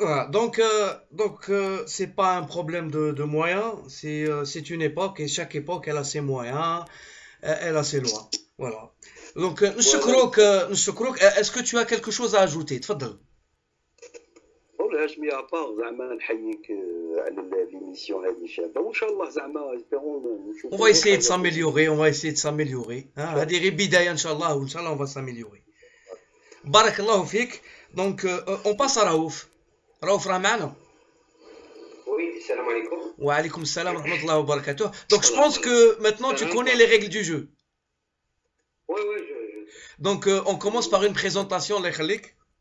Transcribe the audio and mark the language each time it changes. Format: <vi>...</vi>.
<fr>Donc c'est pas un problème de moyens, c'est une époque et chaque époque elle a ses moyens, elle a ses lois. Voilà. Donc نشكرك est-ce que tu as quelque chose à ajouter?</fr> <ar>تفضل. هاشمي ابار زعما نحييك على ليميسيون هذه شابه وان شاء الله زعما اسبيرون نشوفوا.</ar> <fr>On va essayer de s'améliorer.</fr> <ar>هذه غير بدايه ان شاء الله وان شاء الله</ar> <fr>on va s'améliorer.</fr> <ar>بارك الله فيك.</ar> <fr>Donc on passe à Raouf.</fr> <ar>راه معنا.</ar> <fr>Oui. Oui, salam alaikum.</fr> <ar>Wa alaykoum salam wa rahmatullahi wa barakatuh.</ar> <fr>Donc je pense que maintenant tu connais les règles du jeu. Oui, Donc on commence par une présentation, les khalik.</fr>